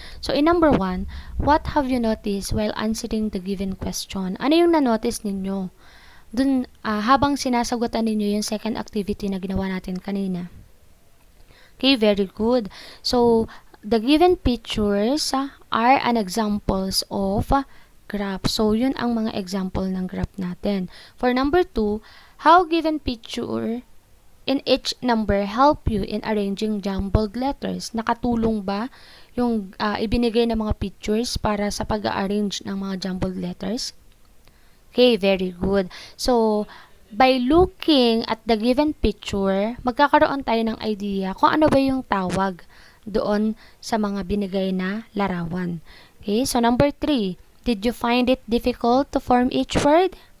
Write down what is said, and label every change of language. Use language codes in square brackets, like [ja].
[en] So, in number 1, what have you noticed while answering the given question? [tl] Ano yung na-notice ninyo habang sinasagutan ninyo yung second activity na ginawa natin kanina? Okay, very good. [en] So, the given pictures are an examples of graph. [tl] So, yun ang mga example ng graph natin. [en] For number 2, how given picture in each number help you in arranging jumbled letters? [tl] Nakatulong ba yung ibinigay na mga pictures para sa pag-arrange ng mga jumbled letters? Okay, very good. So, by looking at the given picture, magkakaroon tayo ng idea kung ano ba yung tawag doon sa mga binigay na larawan. [en] Okay, so number 3, did you find it difficult to form each word?